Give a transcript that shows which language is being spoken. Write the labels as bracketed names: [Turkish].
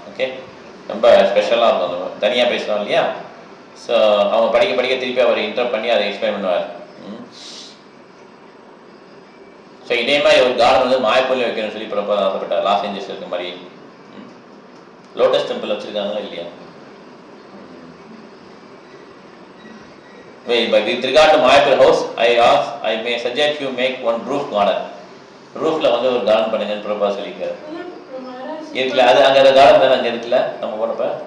[Tamil] Okay, ரொம்ப ஸ்பெஷலாக இருக்கும், அந்த தனியாக பேசுகிறோம் இல்லையா. ஸோ அவங்க படிக்க திருப்பி அவர் இன்டர்ப்ட் பண்ணி அதை எக்ஸ்பிளைன் பண்ணுவார். ஸோ இதே மாதிரி ஒரு கார்டன் வந்து மாயப்பள்ளி வைக்கணும்னு சொல்லி பிரபா ஆசைப்பட்டார். லாஸ் ஏஞ்சல்ஸ் இருக்க மாதிரி லோட்டஸ் டெம்பிள் வச்சிருக்காங்களா இல்லையா? [English] But with regard to Mayapur house, I may suggest you make one roof garden. [Tamil] Roofல வந்து ஒரு கார்டன் பண்ணுங்கன்னு பிரபா சொல்லியிருக்காரு. இருக்குல்ல, அது அங்கே அந்த கார்டன் தானே அங்கே இருக்குல்ல நம்ம போனப்ப.